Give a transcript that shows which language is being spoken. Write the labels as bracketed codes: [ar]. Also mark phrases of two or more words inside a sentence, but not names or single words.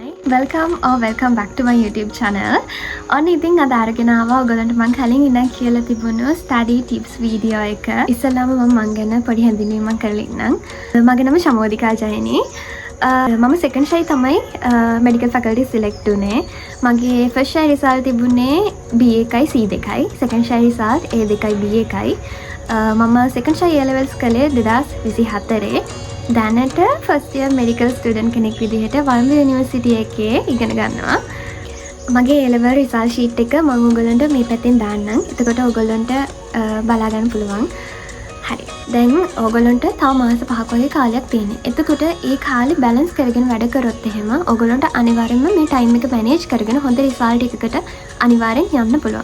[en] welcome back to my YouTube channel. [si] ඔන්න ඉතින් අද අරගෙන ආවා ඔයගලන්ට මම කලින් ඉඳන් කියලා තිබුණු [en] study tips video [si] එක. ඉස්සෙල්ලාම මම ගැන පොඩි හැඳින්වීමක් කරලා ඉන්නම්. මගේ නම ශමෝදිකා ජයනි. මම [en] second shy [si] තමයි [en] medical faculty select [si] උනේ. මගේ [en] first shy result [si] තිබුණේ B එකයි C දෙකයි. [en] second shy result A [si] දෙකයි B එකයි. මම [en] second shy A levels [si] කළේ 2024. දැනට [en] first year medical student [si] කෙනෙක් විදිහට වල්ඹ යුනිවර්සිටි එකේ ඉගෙන ගන්නවා. මගේ [en] A level result sheet [si] එක මම ඔයගලන්ට මේ පැත්තෙන් දාන්නම්. එතකොට ඔයගලන්ට බලා ගන්න පුළුවන්. හරි. දැන් ඔයගලන්ට තව මාස 5ක වගේ කාලයක් තියෙනවා. එතකොට ඒ කාලේ බැලන්ස් කරගෙන වැඩ කරොත් එහෙම ඔයගලන්ට අනිවාර්යෙන්ම මේ ටයිම් එක මැනේජ් කරගෙන හොඳ රිසල්ට් එකකට අනිවාර්යෙන් යන්න පුළුවන්.